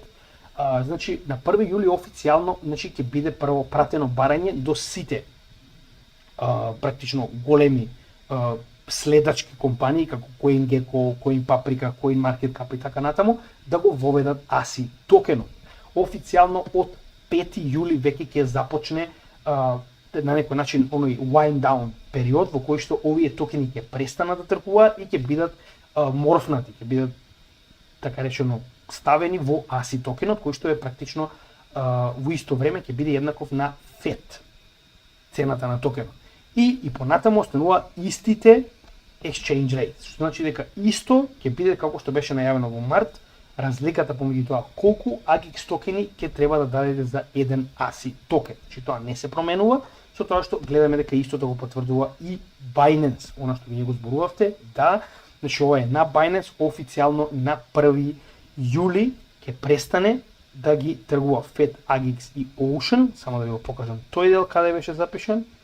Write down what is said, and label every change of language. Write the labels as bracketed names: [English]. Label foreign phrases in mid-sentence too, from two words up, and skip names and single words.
[Macedonian] Значи на 1 јули официјално ќе биде прво пратено барање до сите практично големи следачки компании како CoinGecko, CoinPaprika, CoinMarketCap и така натаму да го воведат ASI токенот. Официјално од 5 јули веќе ќе започне на некој начин оној [English] wind down [Macedonian] период во кој што овие токени ќе престанат да тргуваат и ќе бидат морфнати, ќе бидат така речено ставени во ASI токенот, кој што е практично во исто време ќе биде еднаков на FED, цената на токенот. И понатаму останува истите [English] exchange rates, [Macedonian] што значи дека исто ќе биде како што беше најавено во март, разликата помеѓу тоа колку AGX токени ќе треба да дадете за еден ASI токен. Значи тоа не се променува, со тоа што гледаме дека истото го потврдува и Binance, она што вие го зборувавте, да, значи ова е на Binance официјално на 1 јули ќе престане да ги тргува FED, AGX и Ocean, само да ви го покажам тој дел каде беше запишан.